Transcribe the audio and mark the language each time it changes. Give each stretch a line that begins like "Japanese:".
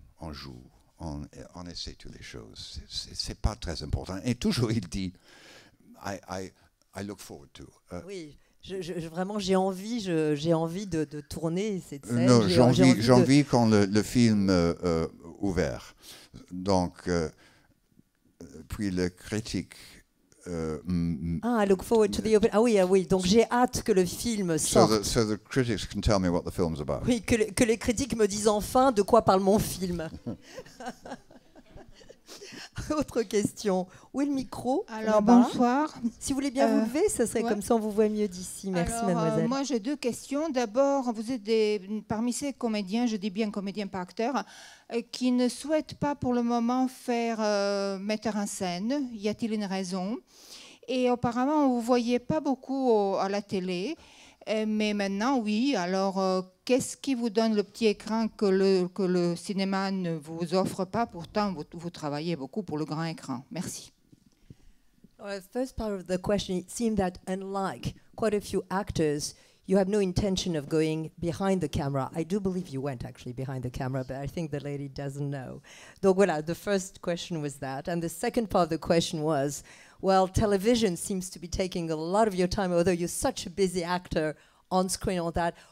French: On joue, on essaie toutes les choses. C'est pas très important. Et toujours, il dit,
English: I look forward to.
French: Oui. Vraiment, j'ai envie de tourner cette scène. Non, j'ai envie quand le film ouvert. Donc, puis le critique.
English: I look forward to the open.
French: Ah oui. Donc j'ai hâte que le film sorte.
English: So the critics can tell me what the film's about.
French: Oui, que les critiques me disent enfin de quoi parle mon film. Autre question. Où est le micro? Alors, bonsoir. Si vous voulez bien vous lever, ça serait ouais. comme ça, on vous voit mieux d'ici. Merci, Alors, mademoiselle. moi, j'ai 2 questions. D'abord, vous êtes parmi ces comédiens, je dis bien comédiens, pas acteurs, qui ne souhaitent pas pour le moment faire metteur en scène. Y a-t-il une raison? Et auparavant, vous ne voyiez pas beaucoup à la télé. Mais maintenant, oui. Alors, qu'est-ce qui vous donne le petit écran que le cinéma ne vous offre pas? Pourtant, vous travaillez beaucoup pour le grand écran. Merci.
English: The first part of the question, it seemed that unlike quite a few actors, you have no intention of going behind the camera. I do believe you went actually behind the camera, but I think the lady doesn't know.
French: Donc voilà,
English: the first question was that. And the second part of the question was, well, television seems to be taking a lot of your time, although you're such a busy actor on screen, all that.